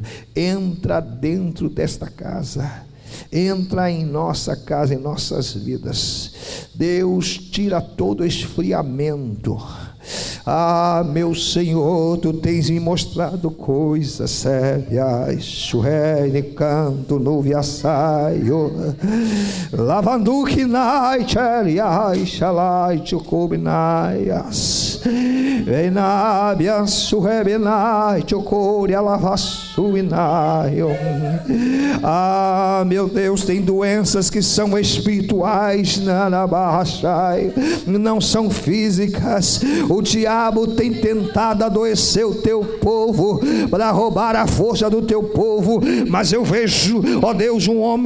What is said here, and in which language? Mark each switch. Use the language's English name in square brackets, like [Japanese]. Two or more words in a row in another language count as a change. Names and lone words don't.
[Portuguese] Entra dentro desta casa, entra em nossa casa, em nossas vidas. Deus, tira todo esfriamento. Ah, meu Senhor, tu tens me mostrado coisas sérias. Churrene canto no viaçaio, lavando que nai cheliai chalai chocobinaias, venabia surrebenai chocoria lavassuinaio. Ah, meu Deus, tem doenças que são espirituais, não são físicas. O diabo tem tentado adoecer o teu povo, para roubar a força do teu povo, mas eu vejo, ó Deus, um homem